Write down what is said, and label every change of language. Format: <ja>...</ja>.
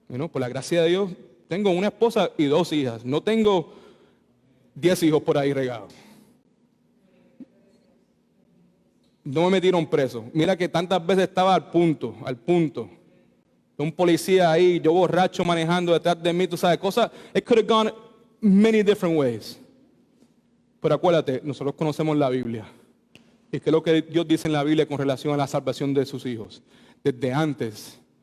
<es>Por la gracia de Dios, tengo una esposa y 2 hijas. No tengo 10 hijos por ahí regados. No me metieron preso. Mira que tantas veces estaba al punto. Un policía ahí, yo borracho manejando detrás de mí, tú sabes, cosas.</es> <en>It could have gone many different ways.</en> <es>Pero acuérdate, nosotros conocemos la Biblia. ¿Y qué es lo que Dios dice en la Biblia con relación a la salvación de sus hijos? Desde antes.</es>